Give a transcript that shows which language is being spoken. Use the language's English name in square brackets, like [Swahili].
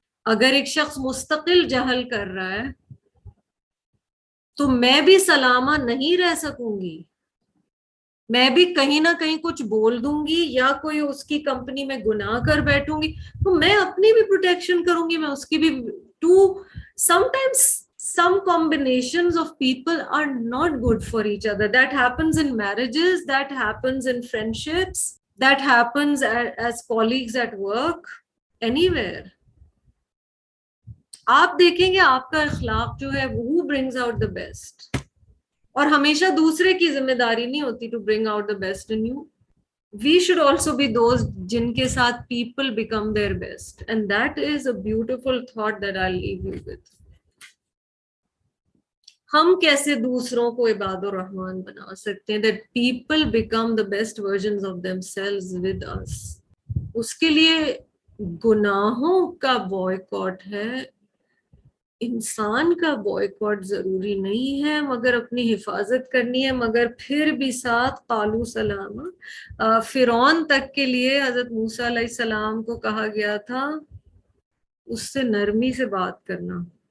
[Urdu] اگر ایک شخص مستقل جہل کر رہا ہے تو میں بھی سلامہ نہیں رہ سکوں گی, میں بھی کہیں نہ کہیں کچھ بول دوں گی یا کوئی اس کی کمپنی میں گناہ کر بیٹھوں گی, تو میں اپنی بھی پروٹیکشن کروں گی, میں اس کی بھی. [English] Too sometimes some combinations of people are not good for each other. That happens in marriages, that happens in friendships, that happens as colleagues at work, anywhere. [Urdu] آپ دیکھیں گے آپ کا اخلاق جو ہے [English] who brings out the best, [Urdu] اور ہمیشہ دوسرے کی ذمہ داری نہیں ہوتی [English] to bring out the best in you. We should also be those [Urdu] جن کے ساتھ [English] people become their best, and that is a beautiful thought that I'll leave you with. [Urdu] ہم کیسے دوسروں کو عباد الرحمن بنا سکتے ہیں, [English] that people become the best versions of themselves with us. [Urdu] اس کے لیے گناہوں کا بوائکاٹ ہے, انسان کا بوائکاٹ ضروری نہیں ہے, مگر اپنی حفاظت کرنی ہے. مگر پھر بھی ساتھ قالو سلام, فرعون تک کے لیے حضرت موسیٰ علیہ السلام کو کہا گیا تھا اس سے نرمی سے بات کرنا.